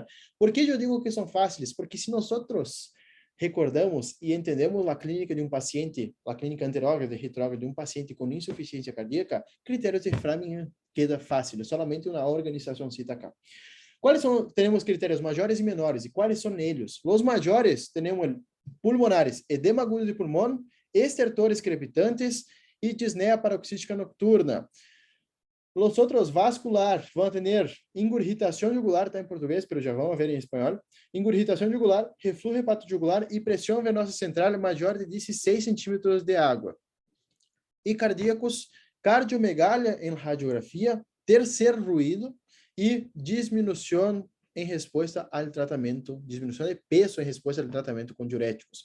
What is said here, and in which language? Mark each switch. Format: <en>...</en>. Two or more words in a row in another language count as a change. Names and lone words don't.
<pt>Por que eu digo que são fáceis? Porque se nós recordamos e entendemos a clínica de um paciente, a clínica anterógrada e retrógrada de um paciente com insuficiência cardíaca, critérios de Framingham</pt> <es>queda fácil, solamente</es> <pt>uma organização cita acá. Quais são, temos critérios maiores e menores, e quais são eles? Os maiores, temos pulmonares, edema agudo de pulmão, estertores crepitantes, e disneia paroxística nocturna. Os outros vascular vão ter ingurgitação jugular, está em português, mas já vamos ver em espanhol. Ingurgitação jugular, refluxo hepatojugular e pressão venosa central maior de 16 centímetros de água. E cardíacos, cardiomegalia em radiografia, terceiro ruído e diminuição em resposta ao tratamento, diminuição de peso em resposta ao tratamento com diuréticos.</pt>